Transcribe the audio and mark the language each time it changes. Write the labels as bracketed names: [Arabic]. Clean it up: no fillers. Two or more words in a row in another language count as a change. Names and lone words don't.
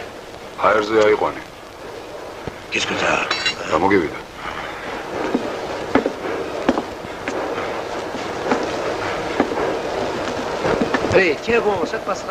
[Georgian] აერზე აიყვანე. [French] Qu'est-ce que t'as? [Georgian] რა მოგივიდა? [French] Allez, tiens bon, ça te passera.